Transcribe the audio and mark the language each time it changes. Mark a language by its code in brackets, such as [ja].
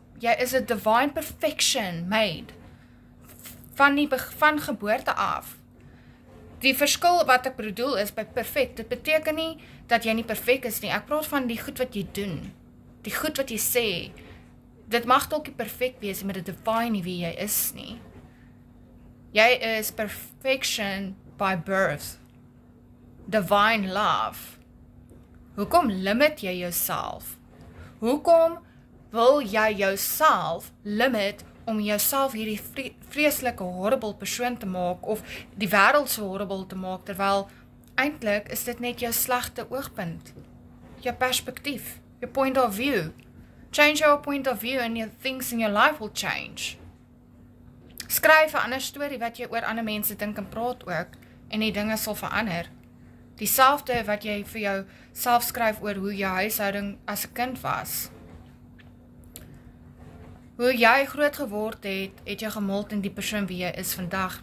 [af] Jy is 'n [en] divine perfection made. [af] Van geboorte af. Die verskil wat ek bedoel is by perfek, dit beteken nie dat jy nie perfek is nie. Ek praat van die goed wat jy doen. Die goed wat jy sê. Dit mag dalk nie perfek wees, maar dit define nie wie jy is nie. Jy is [en] perfection by birth. Divine love. [af] Hoekom limit jy jouself? Hoekom wil jy jouself limit om jouself hierdie vreeslike horrible persoon te maak of die wêreld so horrible te maak, terwyl eintlik is dit net jou slegte oogpunt, jou perspektief, [en] your point of view. Change your point of view and your things in your life will change. [af] Skryf 'n ander storie wat jy oor ander mense dink en praat ook, en die dinge sal verander. Dieselfde wat jy vir jou self skryf oor hoe jou huishouding as 'n kind was. Hoe jy groot geword het jou gemold in die persoon wie jy is vandag.